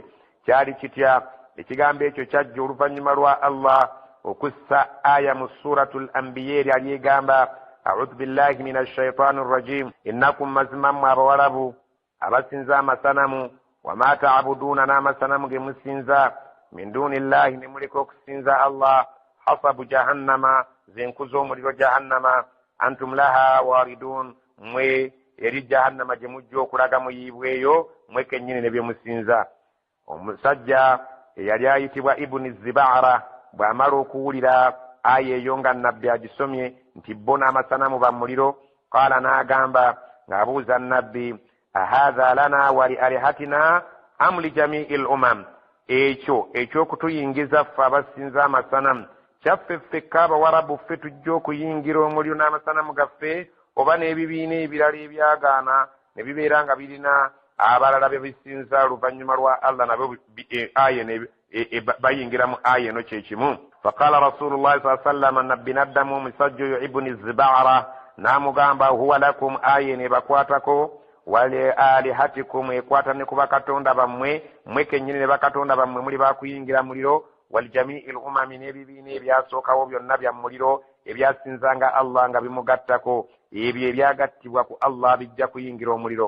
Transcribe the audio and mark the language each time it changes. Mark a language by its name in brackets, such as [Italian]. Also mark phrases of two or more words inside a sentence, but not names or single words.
[Ganda] Kyali kitya? Ekigambo ekyo kyajja oluvannyuma lwa Allah okussa aya mu suratul Anbiya eryali egamba [Arabic] أعوذ بالله من الشيطان الرجيم إنكم [Ganda] mazimammu abawalabu abasinza amasanamu [Arabic] وما تعبدون [Ganda] n'amasanamu ge musinza [Arabic] من دون الله [Ganda] ne muleka okusinza Allah [Arabic] حصب جهنم [Ganda] zenku z'omuliro [Arabic] جهنم أنتم لها واردون [Ganda] mwe eri jahannama gye mujja okulaga muyiibweyo mwe kennyini ne bye musinza. Omusajja eyali ayitibwa Ibuni Zibara bw'amala okuwulira aya eyo nga nnabbi agisomye nti bo n'amasanamu ba muliro, qaala n'agamba ng'abuuza nnabbi [Arabic] أهذا لنا ولآلهتنا أم لجميع الأمم, [Ganda] ekyo eky'okutuyingiza ffe abasinza amasanamu kyaffe ffekka abawarabu ffe tujja okuyingira omuliro n'amasanamu gaffe, oba n'ebibiina ebirala ebyagaana ne bibeera nga birina abalala bye bisinza oluvannyuma lwa Allah nabo bayingira mu aya eno kyekimu. [Arabic] فقال رسول الله صلى الله عليه وسلم, [Ganda] nabbi naddamu omusajja oyo Ibuni Zibara n'amugamba [Arabic] هو لكم, [Ganda] aya eno ebakwatako, [Arabic] ولآلهتكم [Ganda] ekwata ne ku bakatonda bammwe, mwe kennyini ne bakatonda bammwe muli bakuyingira muliro, [Arabic] ولجميع الأمم [Ganda] n'ebibiina ebyasookawo byonna bya muliro ebyasinzanga Allah nga bimugattako, ebyo ebyagattibwa ku Allah bijja kuyingira omuliro.